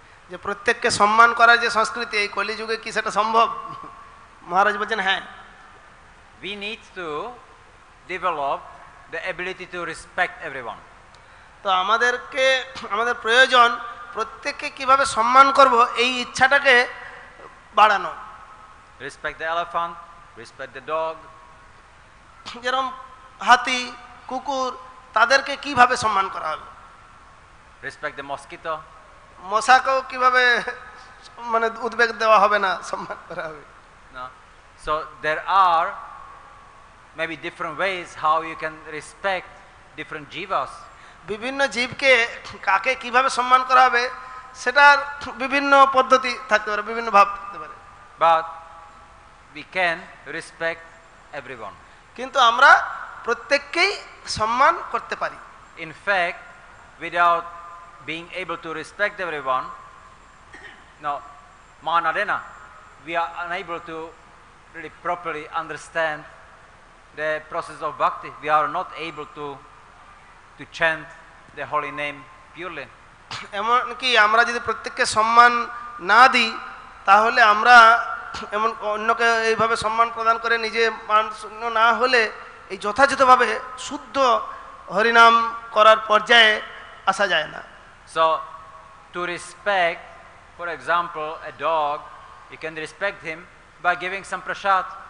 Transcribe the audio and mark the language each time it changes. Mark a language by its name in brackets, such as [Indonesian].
[Bangla] যে প্রত্যেককে সম্মান করার যে সংস্কৃতি, এই কলিযুগে কি সেটা সম্ভব? মহারাজ বলছেন হ্যাঁ। [English] We need to develop the ability to respect everyone. [Bangla] তো আমাদের প্রয়োজন প্রত্যেককে কিভাবে সম্মান করব এই ইচ্ছাটাকে বাড়ানো। [English] Respect the elephant, respect the dog. [Bangla] যেরকম হাতি, কুকুর, তাদেরকে কিভাবে সম্মান করা হবে? [English] Respect the mosquito. [Bangla] মশাকেও কিভাবে মানে উদ্বেগ দেওয়া হবে না, সম্মান করা হবে। [English] No. So there are maybe different ways how you can respect different jivas. [Bangla] বিভিন্ন জীবকে কাকে কিভাবে সম্মান করা হবে সেটার বিভিন্ন পদ্ধতি থাকতে পারে, বিভিন্ন ভাব থাকতে পারে, [English] But we can respect everyone. [Bangla] কিন্তু আমরা প্রত্যেককেই সম্মান করতে পারি। [English] In fact, without being able to respect everyone, no, manadena, we are unable to really properly understand the process of bhakti. We are not able to chant the holy name purely. [Bangla] এমনকি আমরা যদি প্রত্যেককে সম্মান না দিই তাহলে আমরা এমন অন্যকে এইভাবে সম্মান প্রদান করে নিজে মান শূন্য না হলে এই যথাযথভাবে শুদ্ধ হরিনাম করার পর্যায়ে আসা যায় না। [English] So to respect, for example, a dog, you can respect him by giving some prasad.